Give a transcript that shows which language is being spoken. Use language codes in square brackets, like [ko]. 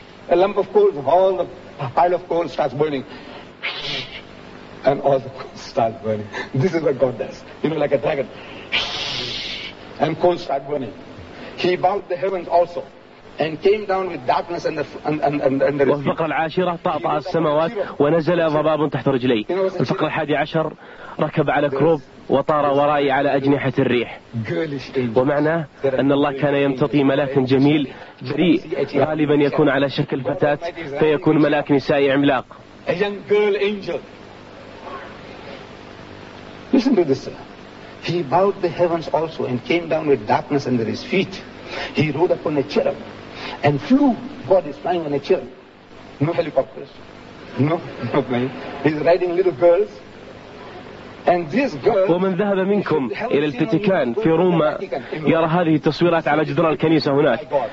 [en] A lump of coal, all the pile of coal starts burning, and all the coal starts burning. This is what God does. You know, like a dragon, and coal starts burning. He bowed the heavens also. And came down with darkness and the. [ar] والفقرة العاشرة طأطأ السماوات ونزل ضباب تحت رجلي. الفقرة الحادي عشر ركب على كروب وطار ورائي على أجنحة الريح. ومعنى أن الله كان يمتطي ملاك جميل بريء غالبا يكون على شكل فتاة فيكون ملاك نسائي عملاق. [en] A young girl angel. Listen to this. He bowed the heavens also and came down with darkness under his feet. He rode upon a cherub. And flew. God is flying on a chair. No helicopters. No plane. He's riding little girls. And this girl. [ar] ومن ذهب منكم إلى الفاتيكان في روما يرى هذه التصويرات على جدران الكنيسة هناك.